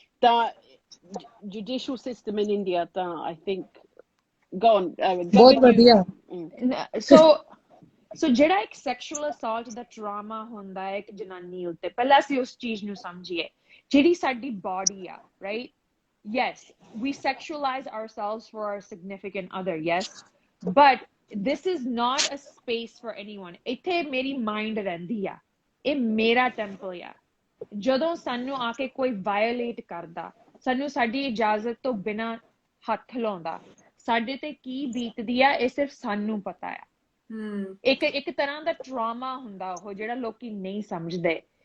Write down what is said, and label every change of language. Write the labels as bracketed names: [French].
[Punjabi] ਤਾਂ judicial system in India ਤਾਂ I think ਬਹੁਤ ਵਧੀਆ। ਸੋ ਜਿਹੜਾ ਇੱਕ ਸੈਕਸ਼ੂਅਲ ਅਸਾਲਟ ਦਾ ਟਰਾਮਾ ਹੁੰਦਾ ਹੈ ਇੱਕ ਜਨਾਨੀ ਉੱਤੇ, ਪਹਿਲਾਂ ਅਸੀਂ ਉਸ ਚੀਜ਼ ਨੂੰ ਸਮਝੀਏ ਜਿਹੜੀ ਸਾਡੀ ਬਾਡੀ ਆ, right? [English] Yes, we sexualize ourselves for our significant other, yes, but this is not a space for anyone. [Punjabi] ਇੱਥੇ ਮੇਰੀ ਮਾਈਂਡ ਰਹਿੰਦੀ ਆ, ਇਹ ਮੇਰਾ ਟੈਂਪਲ ਆ। ਜਦੋਂ ਸਾਨੂੰ ਆ ਕੇ ਕੋਈ ਵਾਇਓਲੇਟ ਕਰਦਾ, ਸਾਨੂੰ ਸਾਡੀ ਇਜਾਜ਼ਤ ਤੋਂ ਬਿਨਾਂ ਹੱਥ ਲਾਉਂਦਾ, ਸਾਡੇ ਤੇ ਕੀ ਬੀਤਦੀ ਆ ਇਹ ਸਿਰਫ ਸਾਨੂੰ ਪਤਾ ਆ। ਇੱਕ ਤਰ੍ਹਾਂ ਦਾ ਟਰਾਮਾ ਹੁੰਦਾ ਉਹ ਜਿਹੜਾ ਲੋਕੀ ਨਹੀਂ ਸਮਝਦੇ।